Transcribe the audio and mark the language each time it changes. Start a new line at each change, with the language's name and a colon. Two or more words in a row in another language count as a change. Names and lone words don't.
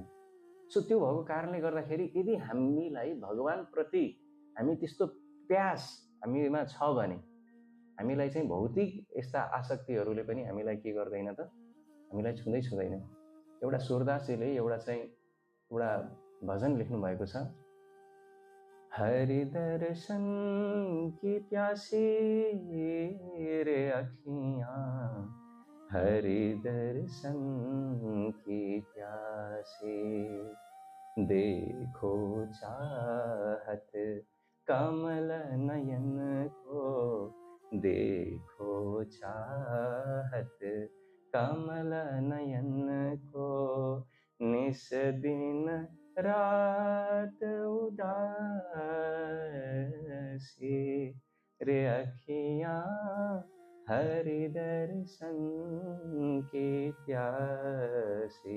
Nepali: सो त्यो भएको कारणले गर्दाखेरि यदि हामीलाई भगवान प्रति हामी त्यस्तो प्यास हामीमा छ भने हामीलाई चाहिँ भौतिक यस्ता आसक्तिहरूले पनि हामीलाई के गर्दैन त, हामीलाई छुँदैन। एउटा सूरदासजीले एउटा भजन लेख्नु भएको छ,
Braj: हरि दर्शन की प्यासी रे अखियाँ, हरि दर्शन की प्यासी, देखो चाहत कमल नयन को, देखो चाहत कमल नयन को, निस दिन रात उदासी रे अखियाँ, हरि दर्शन की प्यासी।